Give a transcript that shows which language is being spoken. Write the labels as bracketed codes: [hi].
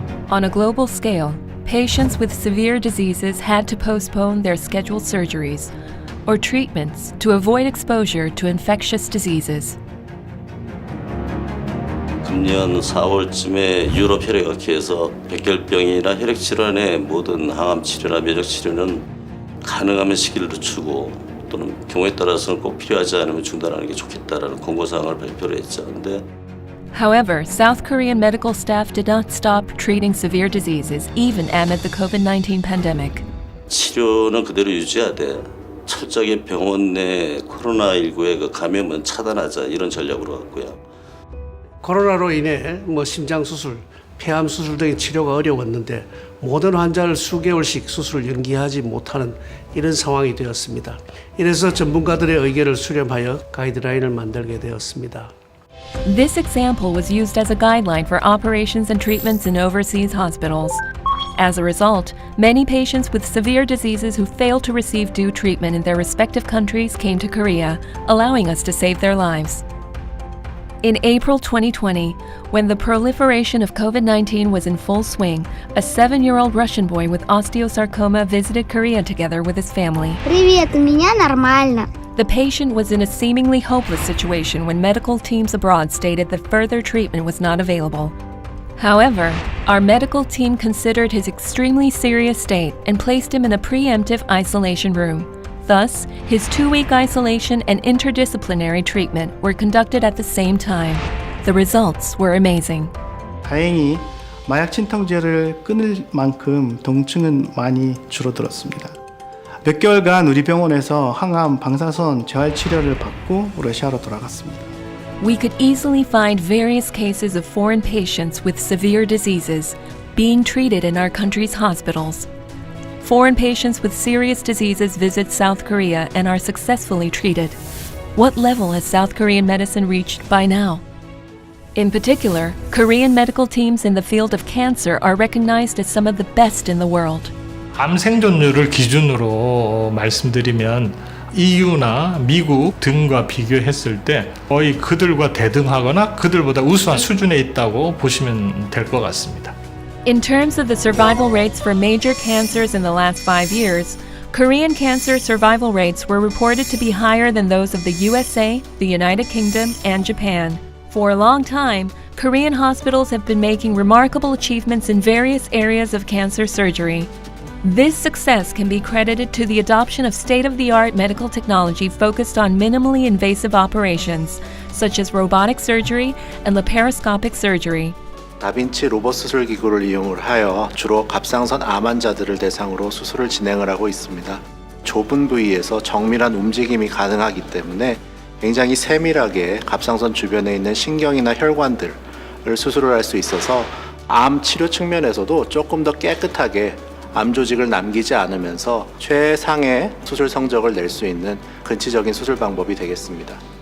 [en] On a global scale, patients with severe diseases had to postpone their scheduled surgeries or treatments to avoid exposure to infectious diseases. [ko] 금년 4월쯤에 유럽 혈액학회에서 백혈병이나 혈액질환의 모든 항암 치료나 면역 치료는 가능하면 시기를 늦추고 또는 경우에 따라서는 꼭 필요하지 않으면 중단하는 게 좋겠다라는 권고사항을 발표를 했죠. 근데 [en] However, South Korean medical staff did not stop treating severe diseases even amid the COVID-19 pandemic. [ko] 치료는 그대로 유지하되 철저하게 병원 내 코로나19의 그 감염은 차단하자 이런 전략으로 갔고요. 코로나로 인해 심장 수술, 폐암 수술 등의 치료가 어려웠는데 모든 환자를 수개월씩 수술을 연기하지 못하는 이런 상황이 되었습니다. 이래서 전문가들의 의견을 수렴하여 가이드라인을 만들게 되었습니다. [en] This example was used as a guideline for operations and treatments in overseas hospitals. As a result, many patients with severe diseases who failed to receive due treatment in their respective countries came to Korea, allowing us to save their lives. In April 2020, when the proliferation of COVID-19 was in full swing, a 7-year-old Russian boy with osteosarcoma visited Korea together with his family. [ru] Привет, у меня нормально. [en] The patient was in a seemingly hopeless situation when medical teams abroad stated that further treatment was not available. However, our medical team considered his extremely serious state and placed him in a preemptive isolation room. Thus, his 2-week isolation and interdisciplinary treatment were conducted at the same time. The results were amazing. [ko] 다행히 마약 진통제를 끊을 만큼 통증은 많이 줄어들었습니다. 몇 개월간 우리 병원에서 항암 방사선 재활 치료를 받고 러시아로 돌아갔습니다. [en] We could easily find various cases of foreign patients with severe diseases being treated in our country's hospitals. Foreign patients with serious diseases visit South Korea and are successfully treated. What level has South Korean medicine reached by now? In particular, Korean medical teams in the field of cancer are recognized as some of the best in the world. [ko] 암 생존율을 기준으로 말씀드리면 EU나 미국 등과 비교했을 때 거의 그들과 대등하거나 그들보다 우수한 수준에 있다고 보시면 될 것 같습니다. [en] In terms of the survival rates for major cancers in the last 5 years, Korean cancer survival rates were reported to be higher than those of the USA, the United Kingdom, and Japan. For a long time, Korean hospitals have been making remarkable achievements in various areas of cancer surgery. This success can be credited to the adoption of state-of-the-art medical technology focused on minimally invasive operations, such as robotic surgery and laparoscopic surgery. [ko] 다빈치 로봇 수술 기구를 이용을 하여 주로 갑상선 암 환자들을 대상으로 수술을 진행을 하고 있습니다. 좁은 부위에서 정밀한 움직임이 가능하기 때문에 굉장히 세밀하게 갑상선 주변에 있는 신경이나 혈관들을 수술을 할 수 있어서 암 치료 측면에서도 조금 더 깨끗하게 암 조직을 남기지 않으면서 최상의 수술 성적을 낼 수 있는 근치적인 수술 방법이 되겠습니다.